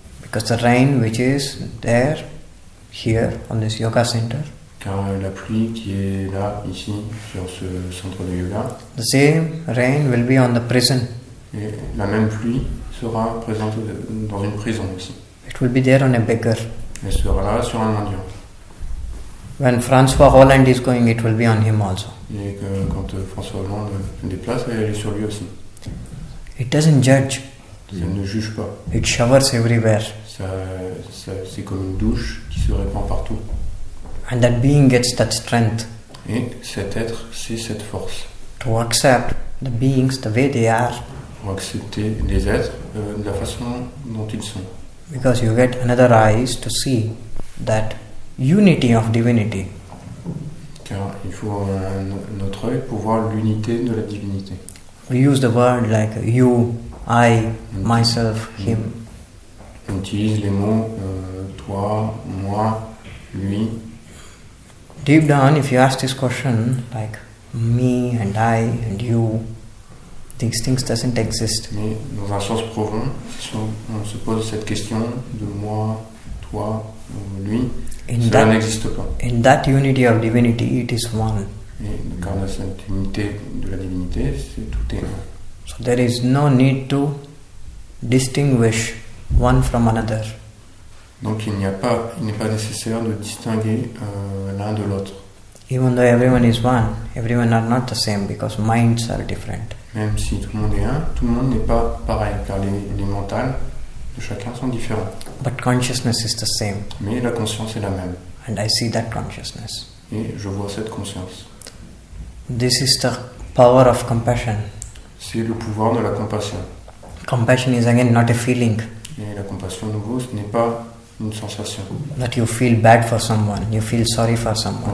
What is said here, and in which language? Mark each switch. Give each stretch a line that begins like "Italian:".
English: Because the rain which is there, here, on this yoga center,
French: car la pluie qui est là, ici, sur ce centre de yoga,
English: the same rain will be on the prison.
French: Et la même pluie sera présente dans une prison aussi.
English: It will be there on a beggar.
French: Elle sera là sur un mendiant.
English: When François Hollande is going, it will be on him also.
French: Et que quand François Hollande se déplace, elle est sur lui aussi.
English: It doesn't judge.
French: Ça ne juge pas.
English: It showers everywhere.
French: C'est comme une douche qui se répand partout.
English: And that being gets that strength.
French: Et cet être, c'est cette force.
English: To accept the beings the way they are.
French: Pour accepter les êtres de la façon dont ils sont.
English: Because you get another eyes to see that unity of divinity.
French: Car il faut un autre œil pour voir l'unité de la divinité.
English: We use the word like you, I, myself, him.
French: On utilise les mots toi, moi, lui.
English: Deep down, if you ask this question, like, me and I and you. These things doesn't exist.
French: Mais dans un sens profond, si on se pose cette question de moi, toi, lui, cela n'existe pas.
English: In that unity of divinity, it is one.
French: Et car dans cette unité de la divinité, tout est un.
English: So there is no need to distinguish one from another.
French: Donc il n'est pas nécessaire de distinguer l'un de l'autre.
English: Even though everyone is one, everyone are not the same because minds are different.
French: Même si tout le monde est un, tout le monde n'est pas pareil, car les mentales de chacun sont différents.
English: But consciousness is the same.
French: Mais la conscience est la même.
English: And I see that consciousness.
French: Et je vois cette conscience.
English: This is the power of compassion.
French: C'est le pouvoir de la compassion.
English: Compassion is again not a feeling.
French: Et la compassion, de nouveau, ce n'est pas une sensation.
English: That you feel bad for someone, you feel sorry for someone.